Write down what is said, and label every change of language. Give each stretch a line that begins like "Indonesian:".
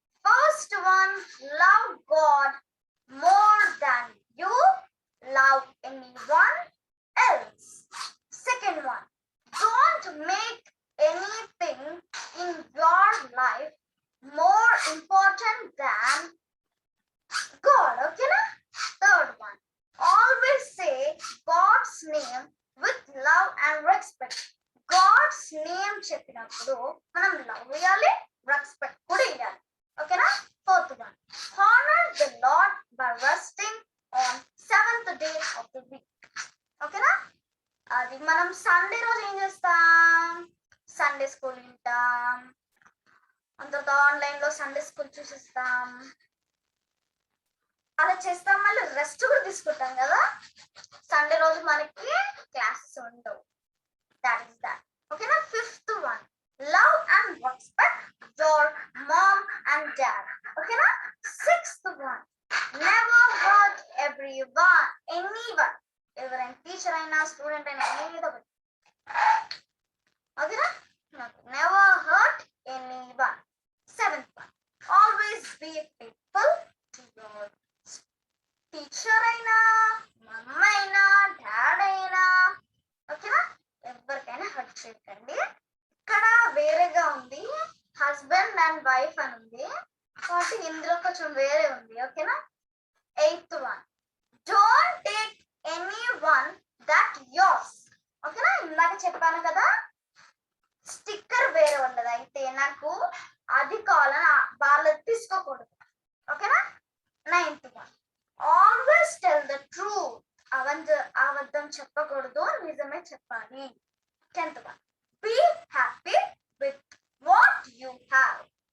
English: First one, love God more than you love anyone else. Second one, don't make anything in your life more important than God.
Telugu: ఓకేనా?
English: Third one, always say God's name with love and respect.
Telugu: God's name చెప్పినప్పుడు మనం love ఇవ్వాలి, respect కూడా ఇవ్వాలి. ఓకేనా?
English: Fourth one, honor the Lord by resting on seventh day of the week.
Telugu: ఓకేనా? అది మనం సండే రోజు ఏం చేస్తాం? సండే స్కూల్ వింటాం, అంతతో ఆన్లైన్ లో సండే స్కూల్ చూసిస్తాం, అలా చేస్తాం. మళ్ళీ రెస్ట్ కూడా తీసుకుంటాం కదా. సండే రోజు మనకి క్లాసెస్ ఉండవు.
English: That is that.
Telugu: ఓకేనా?
English: Fifth one, love and respect your mom and dad. ఓకేనా? Sixth one, never hurt anyone.
Telugu: ఎవరైనా టీచర్ అయినా స్టూడెంట్ అయినా ఏదో ఒకటి. ఓకేనా?
English: Never hurt anyone. Seventh one, always be faithful to your teacher
Telugu: అయినా, మమ్మ అయినా, డాడ్ అయినా. ఓకేనా? ఎవరికైనా హర్ట్ చేయకండి. ఇక్కడ వేరేగా ఉంది, హస్బెండ్ అండ్ వైఫ్ అని ఉంది. కాబట్టి ఇందులో కొంచెం వేరే ఉంది. ఓకేనా?
English: 8th one, don't take anyone that yours.
Telugu: ఓకేనా? ఇందాక చెప్పాను కదా, స్టిక్కర్ వేరే ఉండదు. అయితే నాకు అది కావాలని వాళ్ళది తీసుకోకూడదు. ఓకేనా?
English: 9th one, always tell the truth.
Telugu: అబద్ధం చెప్పకూడదు, నిజమే చెప్పాలి.
English: 10th one, be happy with what you have.